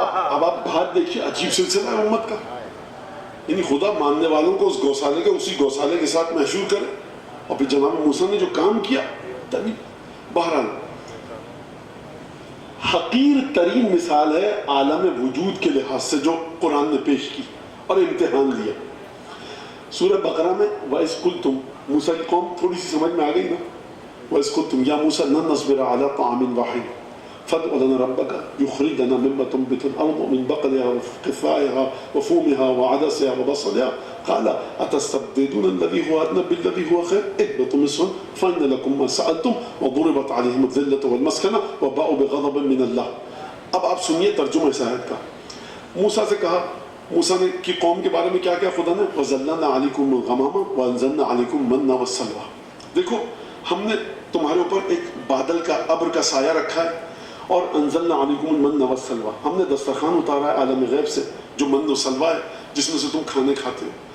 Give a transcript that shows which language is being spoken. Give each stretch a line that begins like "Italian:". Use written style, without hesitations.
Urdu: اب آپ بات دیکھیے، عجیب سلسلہ ہے امت کا. یعنی خدا ماننے والوں کو اس گوسالے کے اسی گوسالے کے ساتھ محشور کرے، اور پھر جناب موسیٰ نے جو کام کیا تبھی. بہرحال حقیر ترین مثال ہے عالم وجود کے لحاظ سے جو قرآن نے پیش کی اور امتحان لیا. سورہ بقرہ میں
Arabic: وَإِذْ قُلْتُمْ،
Urdu: موسیٰ کی قوم تھوڑی سی سمجھ میں آ گئی نا.
Arabic: وَإِذْ قُلْتُمْ يَا مُوسَىٰ لَن نَّصْبِرَ عَلَىٰ طَعَامٍ وَاحِدٍ فادع لنا ربك يخرج لنا مما تنبت الارض من بقلها وقثائها وفومها وعدسها وبصلها قال اتستبدلون الذي هو ادنى بالذي هو خير اهبطوا مصرا فان لكم ما سالتم وضربت عليهم الذله والمسكنه وباءوا بغضب من الله.
Urdu: اب آپ سنیے ترجمہ اس آیت کا. موسیٰ سے کہا، موسیٰ نے کی قوم کے بارے میں کیا کیا خدا نے،
Arabic: وَظَلَّلْنَا عَلَيْكُمُ الْغَمَامَ وَأَنزَلْنَا عَلَيْكُمْ الْمَنَّ وَالسَّلْوَىٰ.
Urdu: دیکھو ہم نے تمہارے اوپر ایک بادل کا ابر کا سایہ رکھا ہے، اور
Arabic: انزلنا علیکم المن والسلویٰ،
Urdu: ہم نے دسترخوان اتارا ہے عالم غیب سے جو من و سلویٰ ہے جس میں سے تم کھانے کھاتے ہو.